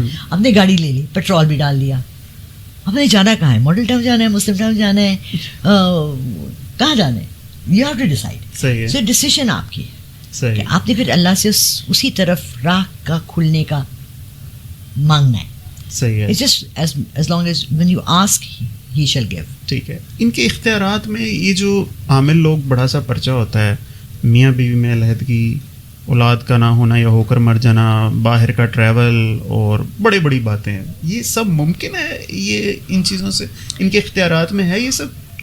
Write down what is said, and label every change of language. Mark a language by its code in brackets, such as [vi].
[ur] آپ نے گاڑی لے لی، پیٹرول بھی ڈال دیا، آپ نے جانا کہاں ہے؟ ماڈل ٹاؤن جانا ہے، مسلم ٹاؤن جانا ہے، کہاں جانا ہے؟ [en] You have to decide. [ur] So decision آپ کی ہے کہ آپ نے پھر اللہ سے اسی طرف راہ کا کھلنے کا مانگنا ہے. [en] It's just as long as when you ask, he shall give. [ur] ٹھیک ہے. ان کے اختیارات میں یہ جو عامل لوگ بڑا سا پرچہ ہوتا ہے، میاں بیوی میں علیحدگی، اولاد کا نہ ہونا یا ہو کر مر جانا، باہر کا ٹریول اور بڑی بڑی باتیں، یہ سب ممکن ہے؟ یہ ان چیزوں سے ان کے اختیارات میں ہے یہ سب؟